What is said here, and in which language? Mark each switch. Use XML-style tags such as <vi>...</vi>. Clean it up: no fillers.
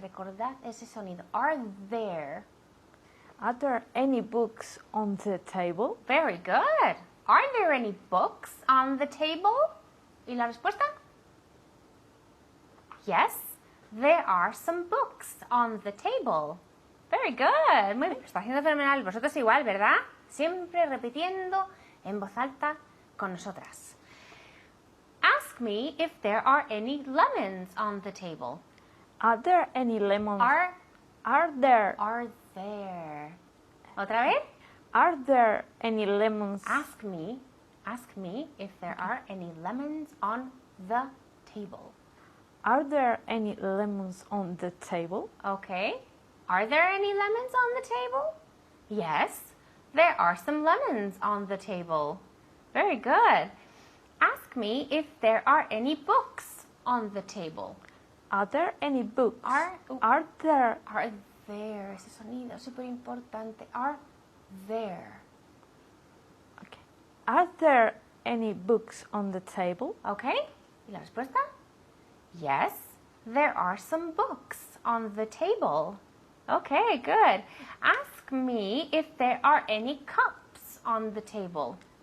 <es>recordad ese sonido.</es> <en>Are there any books on the table? Very good. Are there any books on the table?</en> <es>¿Y la respuesta?</es> <en>Yes, there are some books on the table. Very good.</en> <es>Muy bien, está haciendo fenomenal. Vosotros igual, ¿verdad? Siempre repitiendo en voz alta con nosotras.</es> <en>Ask me if there are any lemons on the table. Are there any lemons? Are there?</en> <es>¿Otra vez?</es> <en>Are there any lemons? Ask me if there are any lemons on the table. Are there any lemons on the table? Okay. Are there any lemons on the table? Yes, there are some lemons on the table. Very good. Ask me if there are any books on the table. Are there any books? Are there?</en> <es>Ese sonido es súper importante.</es> <en>Are there? Okay. Are there any books on the table?</en> <es>Okay. ¿Y la respuesta?</es> <en>Yes, there are some books on the table. Okay, good. Ask me if there are any cups on the table.</en>